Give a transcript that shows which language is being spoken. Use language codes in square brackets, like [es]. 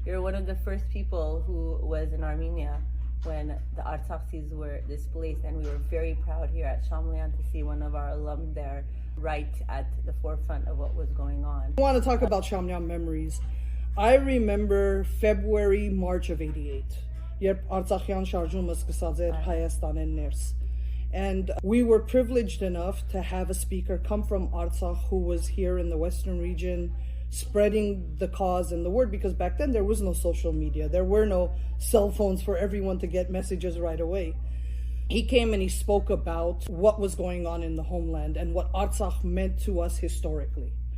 [en] You're one of the first people who was in Armenia when the Artsaksis were displaced, and we were very proud here at Shamlian to see one of our alum there right at the forefront of what was going on. I want to talk about Shamlian memories. I remember February, March of 88. [hy] Երբ Արցախյան շարժումը սկսած էր Հայաստանեն ներս. [en] And we were privileged enough to have a speaker come from Artsakh who was here in the Western region spreading the cause and the word, because back then there was no social media. There were no cell phones for everyone to get messages right away. He came and he spoke about what was going on in the homeland and what Artsakh meant to us historically.